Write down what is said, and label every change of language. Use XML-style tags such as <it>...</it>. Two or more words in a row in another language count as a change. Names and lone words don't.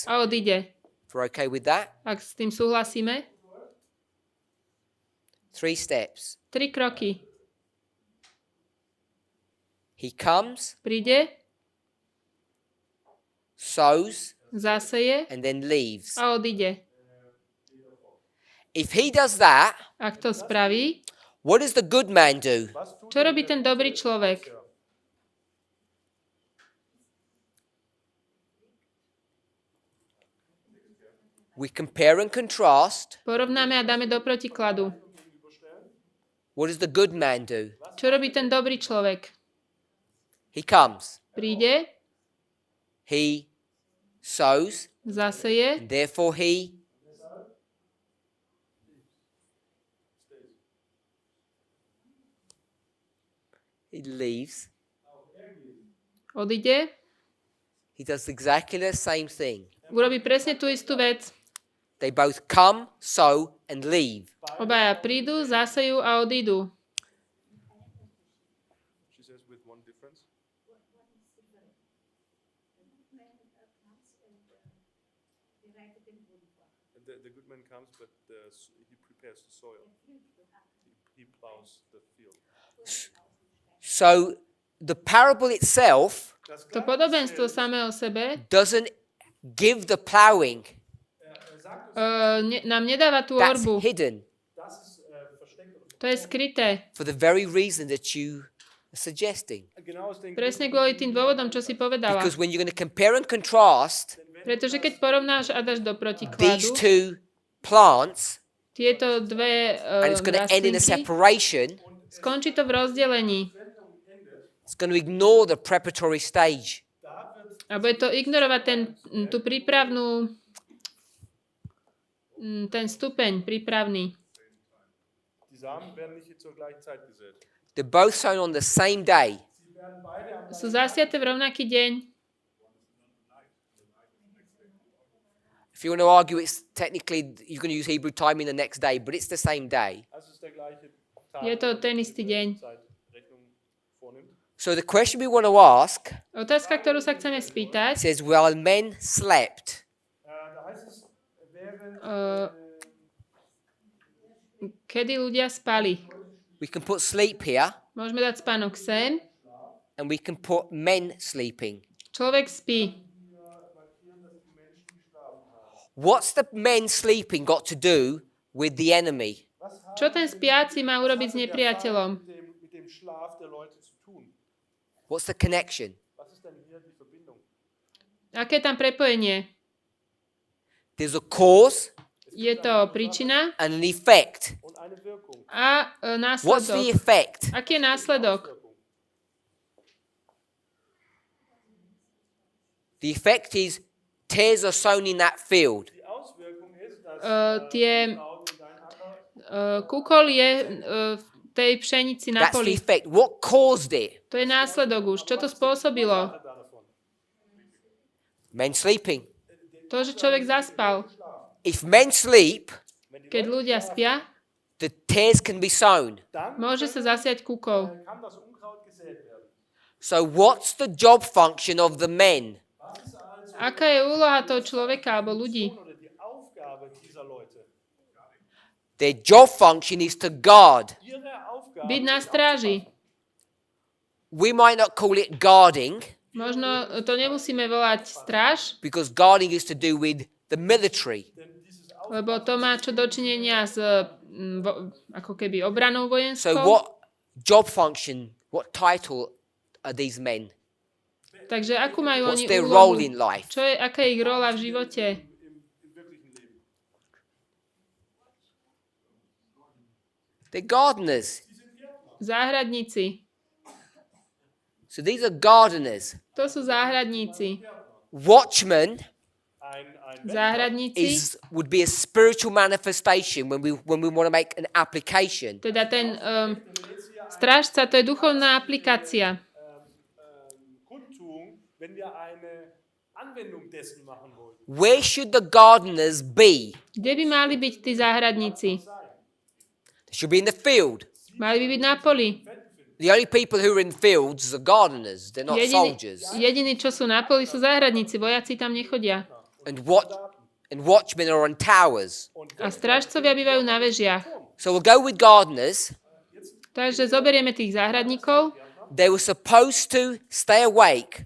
<sk>a odíde.</sk> <en>If we're okay with that,</en> <sk>Ak s tým súhlasíme.</sk> <en>3 steps.</en> <sk>3 kroky.</sk> <en>He comes,</en> <sk>Príde,</sk> <en>sows,</en> <sk>zaseje</sk> <en>and then leaves.</en> <sk>a odíde.</sk> <en>If he does that,</en> <sk>Ak to spraví,</sk> <en>what does the good man do?</en> <sk>čo robí ten dobrý človek?</sk> <en>We compare and contrast.</en> <sk>Porovnáme a dáme do protikladu.</sk> <en>What does the good man do?</en> <sk>Čo robí ten dobrý človek?</sk> <en>He comes,</en> <sk>Príde,</sk> <en>he sows,</en> <sk>zaseje,</sk> <en>and therefore he leaves.</en> <sk>odíde,</sk> <en>He does exactly the same thing.</en> <sk>urobí presne tú istú vec.</sk> <en>They both come, sow, and leave.</en> <sk>Obaja prídu, zasejú a odídu.</sk> <en>She says with one difference. The good man comes, but he prepares the soil. He plows the field. So the parable itself</en> <sk>To podobenstvo samé o sebe</sk> <en>doesn't give the plowing.</en> <sk>nám nedáva tú</sk> <en>That's</en> <sk>orbu.</sk> <en>hidden</en> <sk>To je skryté.</sk> <en>for the very reason that you are suggesting.</en> <de>Genau aus den</de> <sk>Presne kvôli tým dôvodom, čo si povedala.</sk> <en>Because when you're going to compare and contrast</en> <sk>Pretože keď porovnáš a dáš do</sk> <en>these</en> <sk>protikladu,</sk> <en>two plants,</en> <sk>tieto dve</sk> <en>and it's going to end in a</en> <sk>rastlinky,</sk> <en>separation,</en> <sk>skončí to v rozdelení.</sk> <en>it's going to ignore the preparatory stage.</en> <sk>A bude to ignorovať tú prípravnú, ten stupeň prípravný.</sk> <de>Die Samen werden nicht zur gleichen Zeit gesät.</de> <en>They're both sown on the same day.</en> <sk>Sú zasiate v rovnaký deň.</sk> <en>If you want to argue, it's technically, you're going to use Hebrew time in the next day, but it's the same day.</en> <de>Das ist der gleiche Tag,</de> <sk>Je to ten istý deň.</sk> <de>Zeitrechnung vornimmt.</de> <en>So the question we want to ask</en> <sk>Otázka, ktorú sa chceme spýtať,</sk> <en>says, well, men slept.</en> <de>Da heißt es, während</de> <sk>kedy ľudia spali.</sk> <en>We can put sleep here,</en> <sk>Môžeme dať spánok sem.</sk> <en>and we can put men sleeping.</en> <sk>Človek spí.</sk> <en>What's the men sleeping got to do with the enemy?</en> <sk>Čo ten spiaci má urobiť s nepriateľom?</sk> <de>mit dem Schlaf der Leute zu tun.</de> <en>What's the connection?</en> <de>Was ist denn hier die Verbindung?</de> <sk>Aké je tam prepojenie?</sk> <en>There's a cause</en> <sk>Je to príčina</sk> <en>and an effect.</en> <de>Und eine Wirkung.</de> <sk>a</sk> <en>What's the</en> <sk>následok.</sk> <en>effect?</en> <sk>Aký je následok?</sk> <en>The effect is tares are sown in that field.</en> <de>Die Auswirkung ist, dass</de> <sk>Tie</sk> <de>Samen in dein Acker</de> <sk>kúkol je v tej pšenici na</sk> <en>That's the</en> <sk>poli.</sk> <en>effect. What caused it?</en> <sk>To je následok už. Čo to spôsobilo?</sk> <de>davon.</de> <en>Men sleeping.</en> <sk>To, že človek zaspal.</sk> <en>If men sleep,</en> <sk>Keď ľudia spia,</sk> <en>the tares can be sown.</en> <de>Dann</de> <sk>môže sa zasiať kúkol.</sk> <de>kann das Unkraut gesät werden.</de> <en>So what's the job function of the men?</en> <sk>Aká je úloha toho človeka alebo ľudí?</sk> <de>oder die Aufgabe dieser Leute.</de> <en>Their job function is to guard.</en> <de>Ihre Aufgabe</de> <sk>Byť na stráži.</sk> <en>We might not call it guarding,</en> <sk>Možno to nemusíme volať stráž,</sk> <en>because guarding is to do with the military.</en> <sk>lebo to má čo dočinenia s ako keby obranou</sk> <en>So</en> <sk>vojenskou.</sk> <en>what job function, what title are these men?</en> <sk>Takže akú majú</sk> <en>What's</en> <sk>oni</sk> <en>their role</en> <sk>úlohu?</sk> <en>in life?</en> <sk>Aká je ich rola v živote?</sk> <en>They're gardeners.</en> <sk>Záhradníci.</sk> <en>So these are gardeners.</en> <sk>To sú záhradníci.</sk> <en>Watchmen</en> <sk>Záhradníci,</sk> <en>would be a spiritual manifestation when we want to make an application.</en> <sk>teda ten strážca, to je duchovná aplikácia.</sk> <de>Kundtun, wenn wir eine Anwendung dessen machen wollen.</de> <en>Where should the gardeners be?</en> <sk>Kde by mali byť tí záhradníci?</sk> <en>They should be in the field.</en> <sk>Mali by byť na poli.</sk> <en>The only people who are in fields are gardeners. They're not soldiers.</en> <sk>Jediní, čo sú na poli, sú záhradníci. Vojaci tam nechodia.</sk> <en>And watchmen are on towers.</en> <sk>A strážcovia bývajú na vežiach.</sk> <en>So we'll go with gardeners.</en> <sk>Takže zoberieme tých záhradníkov.</sk> <en>They were supposed to stay awake.</en>